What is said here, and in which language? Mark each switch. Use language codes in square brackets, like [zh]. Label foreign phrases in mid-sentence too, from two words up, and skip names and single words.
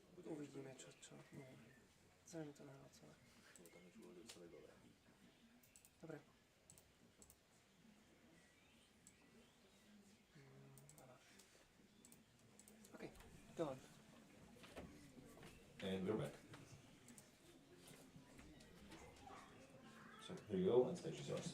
[sk] Uvidíme, čo. Nie. Zrejme to nehalo celé. Dobre. [en] Okay, go on. And we're back. So here you go, and stage is yours.